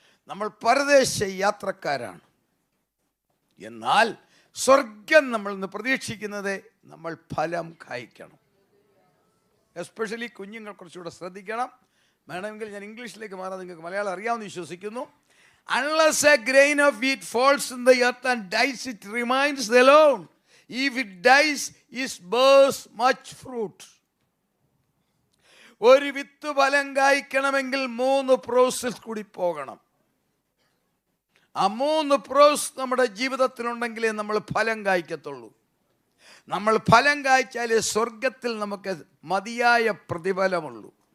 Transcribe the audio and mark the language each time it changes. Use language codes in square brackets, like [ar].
[ml] നമ്മൾ പരദേശ യാത്രക്കാരാണ്. എന്നാൽ സ്വർഗം നമ്മൾ ഇന്ന് പ്രതീക്ഷിക്കുന്നത് നമ്മൾ ഫലം കായ്ക്കണം. എസ്പെഷ്യലി കുഞ്ഞുങ്ങൾ കുറച്ചുകൂടെ ശ്രദ്ധിക്കണം. വേണമെങ്കിൽ ഞാൻ ഇംഗ്ലീഷിലേക്ക് മാറാം, നിങ്ങൾക്ക് മലയാളം അറിയാമെന്ന് വിശ്വസിക്കുന്നു. [en] Unless a grain of wheat falls in the earth and dies, it remains alone. If it dies, it bears much fruit. [ml] ഒരു വിത്ത് ഫലം കായ്ക്കണമെങ്കിൽ 3 പ്രോസസ് കൂടി പോകണം. ആ 3 പ്രോസസ് നമ്മുടെ ജീവിതത്തിലുണ്ടെങ്കിലേ നമ്മൾ ഫലം കായ്ക്കത്തുള്ളൂ. നമ്മൾ ഫലം കായ്ച്ചാലേ സ്വർഗത്തിൽ നമുക്ക് മതിയായ പ്രതിഫലമുള്ളൂ.